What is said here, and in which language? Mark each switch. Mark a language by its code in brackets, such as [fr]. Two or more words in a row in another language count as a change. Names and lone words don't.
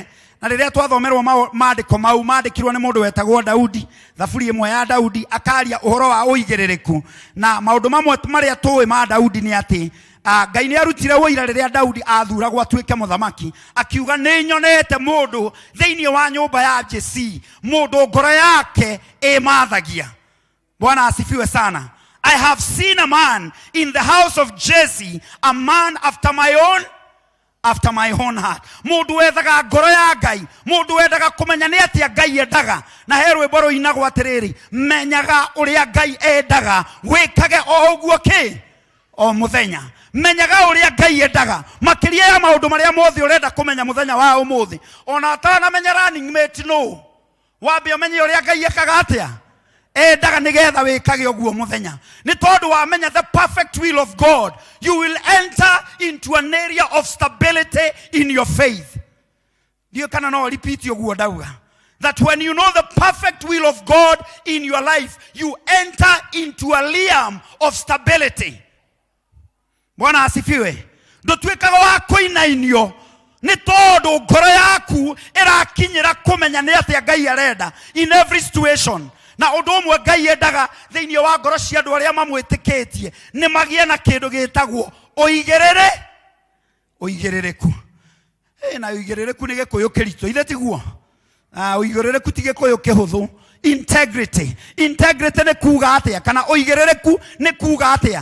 [ki] Na riria twathomerwo maandiko mau maandikirwo ni mundu wetagwo Daudi, Thaburi imwe ya Daudi akaria uhoro wa uigiririku. Na maundu mamwe maria tuwi ma Daudi ni ati Ngai ni arutire wira riria Daudi athuragwo atuike muthamaki, akiuga ni nyonete mundu thiini wa nyumba ya Jesse, mundu ngoro yake imathagia. [sw] Bwana asifiwe sana. [en] I have seen a man in the house of Jesse, a man after my own heart. [ki] Mundu wethaga ngoro ya Ngai, mundu wendaga kumenya ni atia Ngai endaga. Na herwe boro inagwo atiriri, menyaga uria Ngai endaga, wikage o uguo o muthenya. Menyaga uria Ngai endaga makiria ya maundu maria mothe urenda kumenya muthenya wa umuthi. Ona atana menya [en] running mate [ki] no, wambe umenye uria Ngai ekaga atia. endaga nigetha wikage uguo muthenya ni tondu wamenya [en] the perfect will of God, you will enter into an area of stability in your faith. [ki] Dio kana no repeat uguo dauga, [en] that when you know the perfect will of God in your life, you enter into a realm of stability. [sw] Bwana asifiwe. [ki] Ndutwikaga wa kuinainio ni tondu ngoro yaku irakinyira kumenya ni atia Ngai arenda [en] in every situation. [ki] Na undu umwe Ngai endaga thiini wa ngoro cia andu aria mamwitikitie ni magie na kindu gitagwo uigerereku. Na uigerereku ni gikuyu kirito ithe tiguo. Uigerereku ti gikuyu kihuthu. Integrity ni kuga atia, kana uigerereku ni kuga atia?